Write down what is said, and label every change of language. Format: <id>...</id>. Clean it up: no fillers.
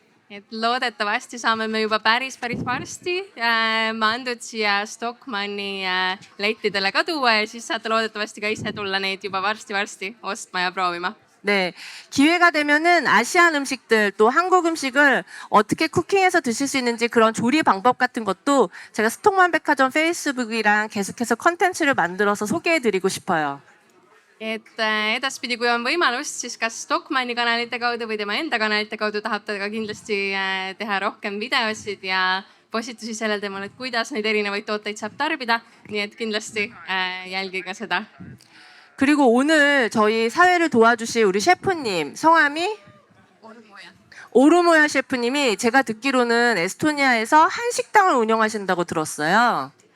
<et>Et loodetavasti saame me juba päris varsti mandut siia Stockmanni lettidele ka tuua ja siis saate loodetavasti ka ise tulla neid juba varsti ostma ja proovima.</et> <ko>네, 기회가 되면은 아시안 음식들 또 한국 음식을 어떻게 쿠킹해서 드실 수 있는지 그런 조리 방법 같은 것도 제가 스톡만 백화점 페이스북이랑 계속해서 컨텐츠를 만들어서 소개해드리고 싶어요.</ko> <et>Et edaspidi, kui on võimalust, siis kas Stockmanni kanalite kaudu või tema enda kanalite kaudu tahab ta ka kindlasti teha rohkem videosid ja postitusi sellel teemal, et kuidas neid erinevaid tooteid saab tarbida. Nii et kindlasti jälgige seda.</et> <ko>그리고 오늘 저희 사회를 도와주실 우리 셰프님 성함이 오르모야 셰프님이 제가 듣기로는 에스토니아에서 한식당을 운영하신다고 들었어요.</ko>